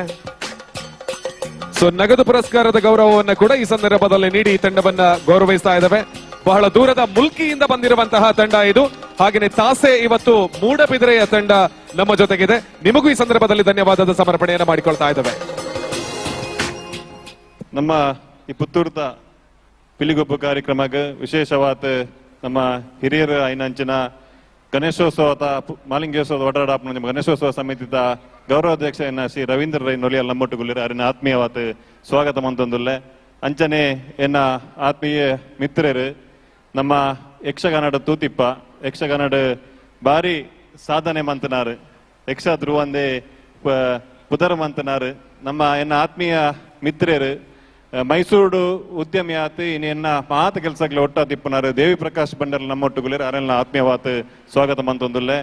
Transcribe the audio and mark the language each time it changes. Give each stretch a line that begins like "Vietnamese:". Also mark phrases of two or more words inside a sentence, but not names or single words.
Kannada: ಸೊ ನಗದು ಪುರಸ್ಕಾರದ ಗೌರವವನ್ನು ಕೂಡ ಈ ಸಂದರ್ಭದಲ್ಲಿ ನೀಡಿ ಈ ತಂಡವನ್ನ ಗೌರವಿಸ್ತಾ ಇದ್ದಾವೆ. ಬಹಳ ದೂರದ ಮುಲ್ಕಿಯಿಂದ ಬಂದಿರುವಂತಹ ತಂಡ ಇದು. ಹಾಗೆಯೇ ತಾಸೆ ಇವತ್ತು ಮೂಡಬಿದಿರೆಯ ತಂಡ ನಮ್ಮ ಜೊತೆಗಿದೆ. ನಿಮಗೂ ಈ ಸಂದರ್ಭದಲ್ಲಿ ಧನ್ಯವಾದದ ಸಮರ್ಪಣೆಯನ್ನ ಮಾಡಿಕೊಳ್ತಾ ಇದ್ದಾವೆ.
Tulu: ನಮ್ಮ ಈ ಪುತ್ತೂರ್ದ ಪಿಲಿಗೊಬ್ಬು ಕಾರ್ಯಕ್ರಮಕ್ಕೆ ವಿಶೇಷವಾದ ನಮ್ಮ ಹಿರಿಯರ ಐನಂಚಿನ ಗಣೇಶೋತ್ಸವದ ಮಾಲಿಂಗೇಶ್ವರದ ಒಡಾಡಾಪನ ಗಣೇಶೋತ್ಸವ ಸಮಿತಿದ ಗೌರವಾಧ್ಯಕ್ಷ ಎನ್ನ ಶ್ರೀ ರವೀಂದ್ರ ರೈ ನೊಲಿಯಲ್ ನಮ್ಮೊಟ್ಟುಗುಳ್ಳಿರ ಅರಿನ ಆತ್ಮೀಯವಾದ ಸ್ವಾಗತ ಮಂತೊಂದುಲ್ಲೆ. ಅಂಚನೆ ಎನ್ನ ಆತ್ಮೀಯ ಮಿತ್ರರು ನಮ್ಮ ಯಕ್ಷಗಾನದ ತೂತಿಪ್ಪ ಯಕ್ಷಗಾನದ ಬಾರಿ ಸಾಧನೆ ಮಂತನಾರು ಯಕ್ಷ ಧ್ರುವಂದೆ ಪುದರ್ ಮಂತನಾರು ನಮ್ಮ ಎನ್ನ ಆತ್ಮೀಯ ಮಿತ್ರರು ಮೈಸೂರು ಉದ್ಯಮಿ ಆತು ಇನ್ನ ಮಾತ ಕೆಲಸಗಳು ಒಟ್ಟಾದಿಪ್ಪನಾರು ದೇವಿ ಪ್ರಕಾಶ್ ಬಂಡರ್ ನಮ್ಮೊಟ್ಟುಗುಳ್ಳಿರು ಅರೆಲ್ಲ ಆತ್ಮೀಯವಾದ ಸ್ವಾಗತ ಮಂತೊಂದುಲ್ಲೆ.